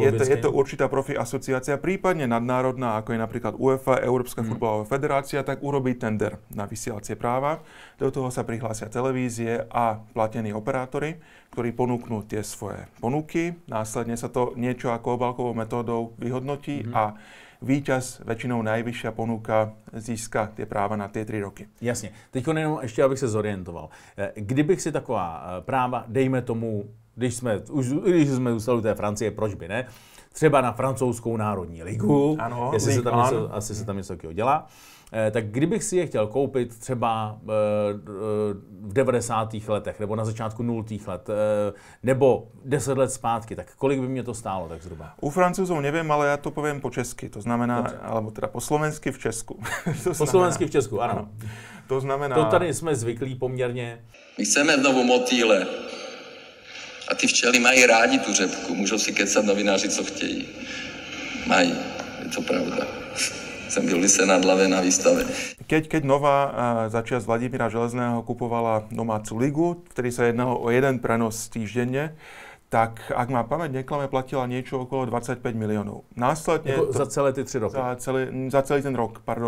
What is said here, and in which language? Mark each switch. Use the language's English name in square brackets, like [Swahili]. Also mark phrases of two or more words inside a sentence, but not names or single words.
[Slovak] Je to určitá profi asociácia, prípadne nadnárodná, ako je napríklad UEFA, Európska futbalová federácia, tak urobí tender na vysielacie práva. Do toho sa prihlásia televízie a platení operátori, ktorí ponúknú tie svoje ponuky. Následne sa to niečo ako obálkovou metódou vyhodnotí a víťaz, väčšinou najvyššia ponuka, získa tie práva na tie 3 roky. [Czech] Jasně. Teď jenom ještě, abych se zorientoval. Kdybych si taková práva, dejme tomu, když jsme zůstali u té Francie, proč by ne, třeba na francouzskou národní ligu, ano, jestli se tam něco, asi se tam něco takového dělá, tak kdybych si je chtěl koupit třeba v 90. letech, nebo na začátku 0. let, nebo 10 let zpátky, tak kolik by mě to stálo tak zhruba? [Slovak] U Francúzov neviem, ale ja to poviem po česky, to znamená, alebo teda po slovensky v Česku. [Czech] Po slovensky v Česku, ano. [Slovak] To znamená... [Czech] To tady jsme zvyklí poměrně. [Slovak] My chceme znovu motýle. [Czech] A ty včely mají rádi tu řepku. Můžou si kecat novináři, co chtějí. Mají, je to pravda. Jsem byl v Senadlave na výstave. [Slovak] Keď Nova začias Vladimíra Železného kupovala domácu ligu, vtedy sa jednalo o jeden prenos týždenne, tak ak má pamäť neklame, platila niečo okolo 25 miliónov. Následne... [Czech] Za celé ty 3 roky? Za celý ten rok, pardon.